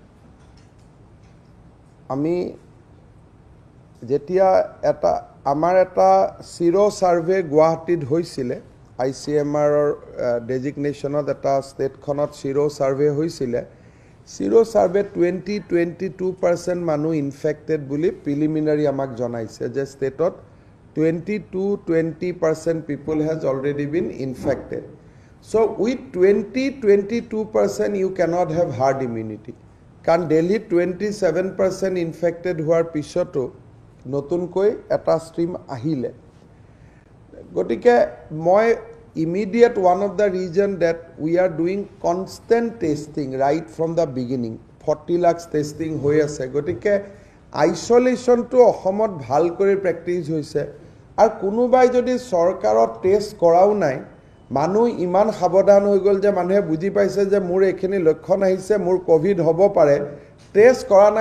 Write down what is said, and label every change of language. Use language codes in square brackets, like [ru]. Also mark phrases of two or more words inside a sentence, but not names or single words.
[as] আমি যেতিয়া এটা আমাৰ এটা [en] sero survey [as] গুৱাহাটীত হৈছিলে ICMR ডেজিগনেশ্যনত এটা ষ্টেটখনত [en] sero survey [as] হৈছিলে [en] sero survey [as] 22% মানুহ ইনফেক্টেড বুলি প্ৰিলিমিনাৰী আমাক জনাইছে যে ষ্টেটত [en] 20% people has already been infected so with 22% you cannot have herd immunity [as] কাৰণ Delhi 27% infected হোৱাৰ পিছতো নতুনকৈ এটা ষ্ট্ৰীম আহিলে গতিকে মই [en] immediate one of the reason that we are doing constant testing right from the beginning. [as] 40 [en] lakhs testing [as] হৈ আছে গতিকে আইসোলেশনটো অসমত ভাল কৰি প্ৰেক্টিস হৈছে আৰু কোনোবাই যদি চৰকাৰত টেষ্ট কৰাও নাই মানুহ ইমান সাৱধান হৈ গল যে মানুহে বুজি পাইছে যে মোৰ এখিনি লক্ষণ আহিছে মোৰ কোভিড হ'ব পাৰে টেষ্ট কৰা নাই